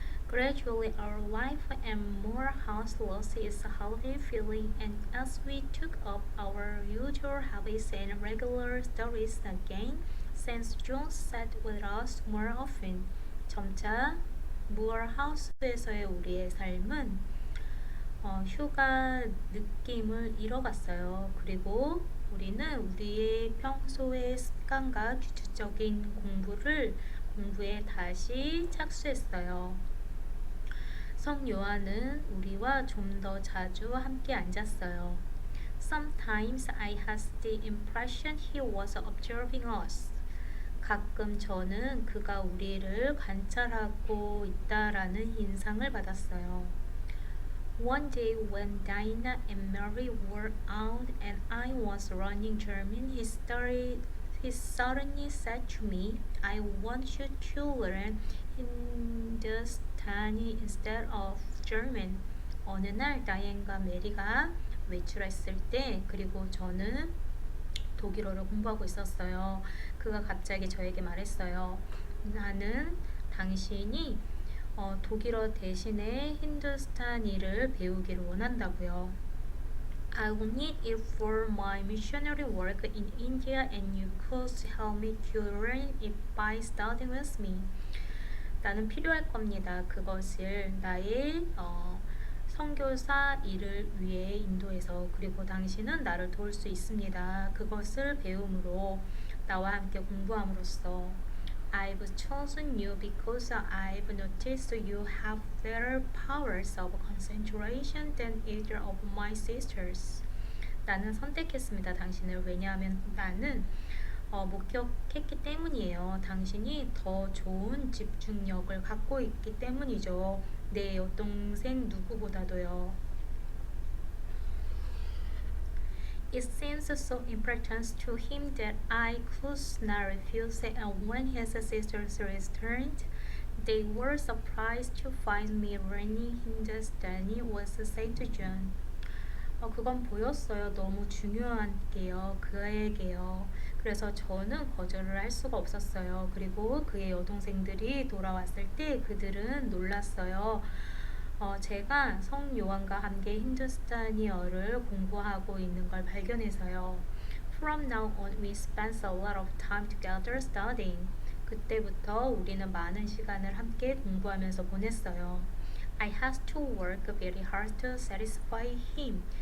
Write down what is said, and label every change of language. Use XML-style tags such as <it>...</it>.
<en>Gradually, our life and more house loss is a healthy feeling, and as we took up our usual habits and regular studies again, Saint John sat with us more often.</en> <ko>점차 무얼하우스에서의 우리의 삶은 휴가 느낌을 잃어갔어요. 그리고 우리는 우리의 평소의 습관과 규칙적인 공부에 다시 착수했어요. 성 요한은 우리와 좀 더 자주 함께 앉았어요.</ko> <en>Sometimes I had the impression he was observing us.</en> <ko>가끔 저는 그가 우리를 관찰하고 있다라는 인상을 받았어요.</ko> <en>One day when Diana and Mary were out and I was learning German, he suddenly said to me, I want you to learn Hindustani instead of German.</en> <ko>어느 날 다이앤과 메리가 외출했을 때 그리고 저는 독일어를 공부하고 있었어요. 그가 갑자기 저에게 말했어요. 나는 당신이 독일어 대신에 힌두스타니를 배우기를 원한다고요.</ko> <en>I will need it for my missionary work in India and you could help me to learn it by studying with me.</en> <ko>나는 필요할 겁니다. 그것을 나의 선교사 일을 위해 인도해서 그리고 당신은 나를 도울 수 있습니다. 그것을 배움으로 나와 함께 공부함으로써</ko> <en>I've chosen you because I've noticed you have better powers of concentration than either of my sisters.</en> <ko>나는 선택했습니다. 당신을. 왜냐하면 나는 목격했기 때문이에요. 당신이 더 좋은 집중력을 갖고 있기 때문이죠. 내 여동생 누구보다도요.</ko> <en>It seems so important to him that I could not refuse it, and when his sisters returned, they were surprised to find me learning Hindustani was said to John.</en> <ko>그건 보였어요. 너무 중요한 게요. 그에게요. 그래서 저는 거절을 할 수가 없었어요. 그리고 그의 여동생들이 돌아왔을 때 그들은 놀랐어요. 제가 성 요한과 함께 힌두스타니어를 공부하고 있는 걸 발견해서요.</ko> <en>From now on, we spent a lot of time together studying.</en> <ko>그때부터 우리는 많은 시간을 함께 공부하면서 보냈어요.</ko> <en>I had to work very hard to satisfy him.</en>